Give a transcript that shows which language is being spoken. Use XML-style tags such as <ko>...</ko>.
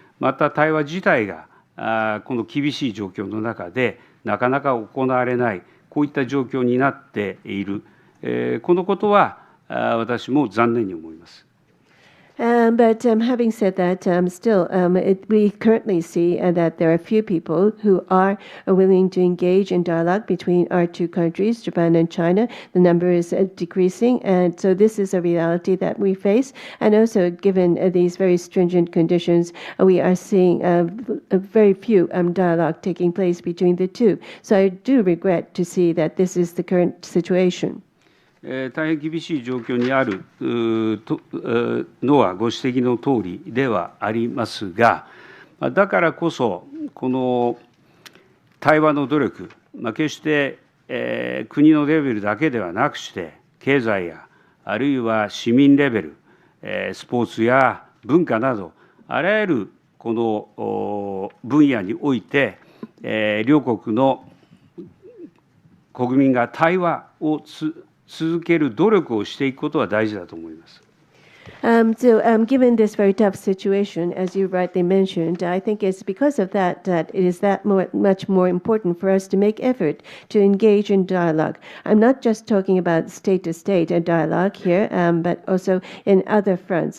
<ja>また対話自体がこの厳しい状況の中でなかなか行われない、こういった状況になっている、このことは私も残念に思います。</ja> <en>But having said that, still, we currently see that there are few people who are willing to engage in dialogue between our two countries, Japan and China. The number is decreasing, and so this is a reality that we face. And also, given these very stringent conditions, we are seeing very few dialogue taking place between the two. So I do regret to see that this is the current situation.</en> <ja>大変厳しい状況にあるのはご指摘のとおりではありますが、だからこそ、この対話の努力、決して国のレベルだけではなくして、経済やあるいは市民レベル、スポーツや文化など、あらゆるこの分野において、両国の国民が対話を続ける努力をしていくことは大事だと思います。</ja> <en>Given this very tough situation, as you rightly mentioned, I think it's because of that that it is much more important for us to make effort to engage in dialogue. I'm not just talking about state-to-state dialogue here, but also in other fronts.</en>